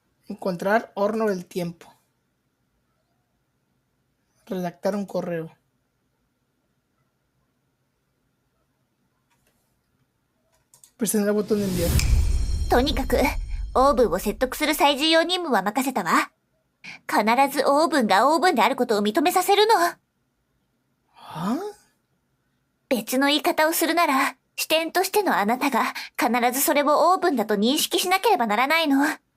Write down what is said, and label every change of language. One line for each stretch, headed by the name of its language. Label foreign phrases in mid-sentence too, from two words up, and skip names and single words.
Spanish: Encontrar horno del tiempo. Redactar un correo. Presionar el botón de enviar.
Japanese: とにかく、オーブンを説得する最重要任務は任せたわ。必ずオーブンがオーブンであることを認めさせるの。は？別の言い方をするなら、視点としてのあなたが必ずそれをオーブンだと認識しなければならないの。